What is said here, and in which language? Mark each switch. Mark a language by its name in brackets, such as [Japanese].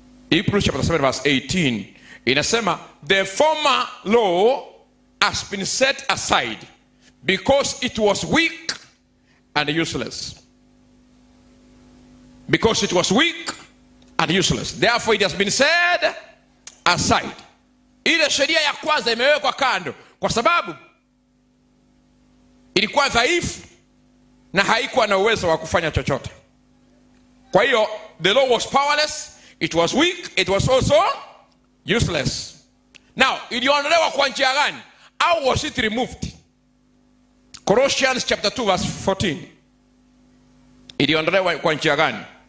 [English] Hebrews chapter 7 verse 18 [Swahili] inasema, [English] the former law has been set aside because it was weak and useless. Because it was weak and useless. Therefore it has been set aside. [Swahili] Ile sheria ya kwanza imewekwa kando kwa sababu ilikuwa dhaifu na haikuwa na uwezo wa kufanya chochote. Kwa hiyo [English] the law was powerless, it was weak, it was also useless. Now, [Swahili] iliondolewa kwa njia gani? [English] How was it removed? Colossians chapter 2 verse 14. [Swahili] Iliondolewa kwa njia gani?